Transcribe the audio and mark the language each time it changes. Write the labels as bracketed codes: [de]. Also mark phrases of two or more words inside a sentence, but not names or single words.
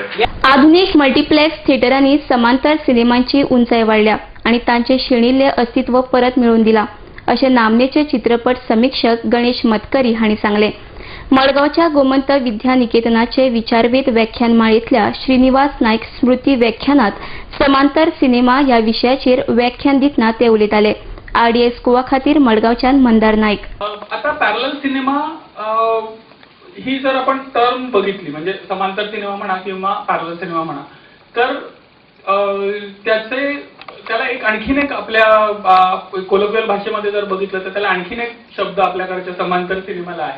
[kok] आधुनिक [en] multiplex theatres [kok] समांतर सिनेमांची उंचाय वाडल्या आणि तांचे शेणिल्ले अस्तित्व परत मिळवून दिला, असे नामनेचे चित्रपट समीक्षक गणेश मतकरी हांणी सांगले. मडगावच्या गोमंत विद्या निकेतनाचे विचारवेध व्याख्यानमाळेतल्या श्रीनिवास नाईक स्मृती व्याख्यानात समांतर सिनेमा या विशयाचेर व्याख्यान दितना ते उलयताले. RDX गोवा खातीर मडगावच्यान मंदार नाईक. [mr] आता [en] parallel cinema [mr] ही जर आपण टर्म बघितली, म्हणजे समांतर सिनेमा म्हणा किंवा [en] parallel cinema [mr] म्हणा, तर त्याला आणखीन एक आपल्या कोलोकियल भाषेमध्ये जर बघितलं तर त्याला आणखीन एक शब्द आपल्याकडच्या समांतर सिनेमाला आहे.